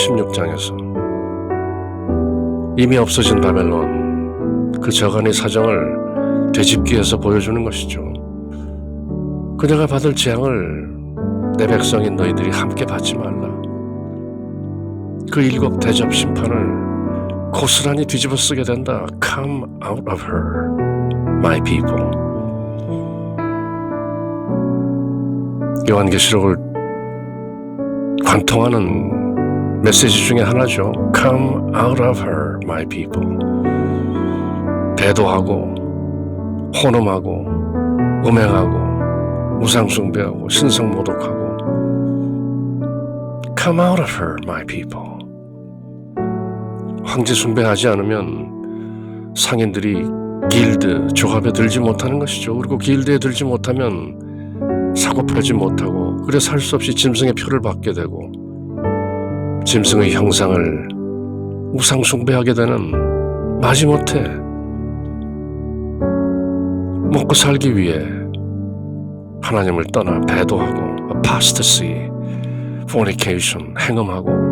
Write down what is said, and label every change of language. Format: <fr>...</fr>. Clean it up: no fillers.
<ko>16장에서 이미 없어진 바벨론, 그 저간의 사정을 되짚기 위해서 보여주는 것이죠. 그녀가 받을 재앙을 내 백성인 너희들이 함께 받지 말라. 그 7 대접 심판을 고스란히 뒤집어 쓰게 된다.</ko> <en>Come out of her, my people.</en> <ko>요한계시록을 관통하는 메시지 중에 하나죠.</ko> <en>Come out of her, my people.</en> <ko>배도하고 혼음하고 음행하고 우상숭배하고 신성모독하고</ko> <en>Come out of her, my people.</en> <ko>황제 숭배하지 않으면 상인들이 길드, 조합에 들지 못하는 것이죠. 그리고 길드에 들지 못하면 사고 팔지 못하고 그래 살 수 없이 짐승의 표를 받게 되고 짐승의 형상을 우상 숭배하게 되는 마지못해 먹고 살기 위해 하나님을 떠나 배도하고</ko> <en>apostasy, fornication,</en> <ko>행음하고</ko>